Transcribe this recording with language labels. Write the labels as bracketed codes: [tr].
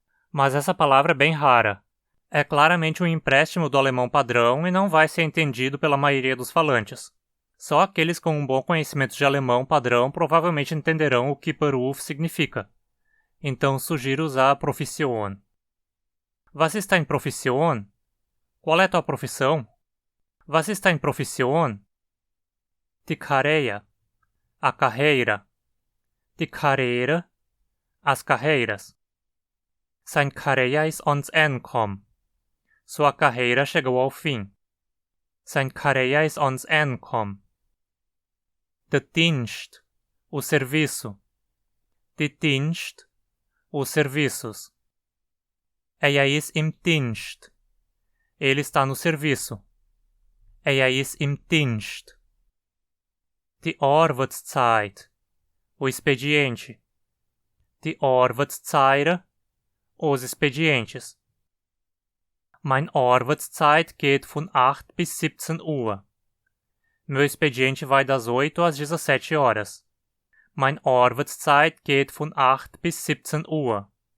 [pt] Mas essa palavra é bem rara. É claramente um empréstimo do alemão padrão e não vai ser entendido pela maioria dos falantes. Só aqueles com um bom conhecimento de alemão padrão provavelmente entenderão o que Beruf significa. Então sugiro usar a Profession. [hrx] Was ist deine Profession? [pt] Qual é a tua profissão? [hrx] Was ist deine Profession? Die Carreira, [pt] a carreira. [hrx] Die Carreira, [pt] as carreiras. [hrx] Sein Carreira ist ans Ende. [pt] Sua carreira chegou ao fim. [hrx] Sein Carreira ist ans Ende. Der Dienst, [pt] o serviço. [hrx] Die Dienst, [pt] os serviços. [hrx] Er ist im Dienst. [pt] Ele está no serviço. [hrx] Er ist im Dienst. Die Arbeitszeit, [pt] o expediente. [hrx] Die Arbeitszeit, [pt] os expedientes. [hrx] Mein Arbeitszeit geht von 8 bis 17 Uhr. [pt] Meu expediente vai das 8 às 17 horas. [hrx] Mein Arbeitszeit geht von 8 bis 17 Uhr.